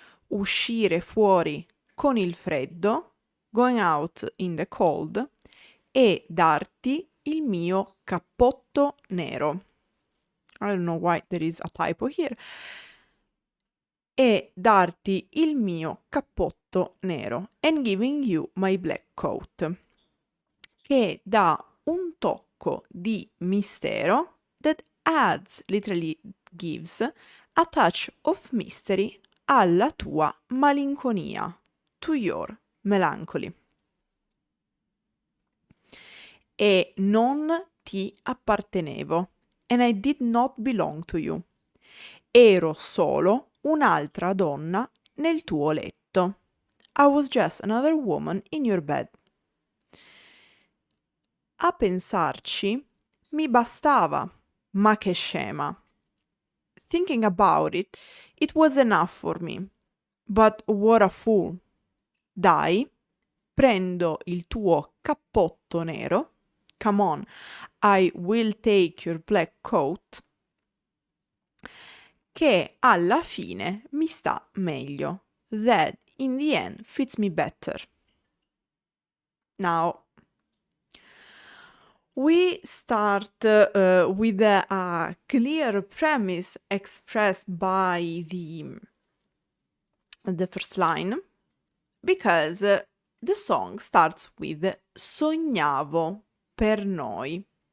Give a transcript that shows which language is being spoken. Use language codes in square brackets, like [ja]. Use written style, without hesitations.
[it] Uscire fuori con il freddo, [en] going out in the cold, [it] e darti il mio cappotto nero. [en] I don't know why there is a typo here. [it] E darti il mio cappotto nero, [en] and giving you my black coat, [it] che dà un tocco di mistero, [en] that adds, literally gives, a touch of mystery [it] alla tua malinconia, [en] to your melancholy. [it] E non ti appartenevo, [en] and I did not belong to you. [it] Ero solo un'altra donna nel tuo letto. [en] I was just another woman in your bed. [it] A pensarci mi bastava, ma che scema. [en] Thinking about it, it was enough for me. But what a fool. [it] Dai, prendo il tuo cappotto nero. [en] Come on, I will take your black coat. [it] Che alla fine mi sta meglio. [en] That in the end fits me better. Now, we start with a clear premise expressed by the first line, because the song starts with [it] sognavo per noi.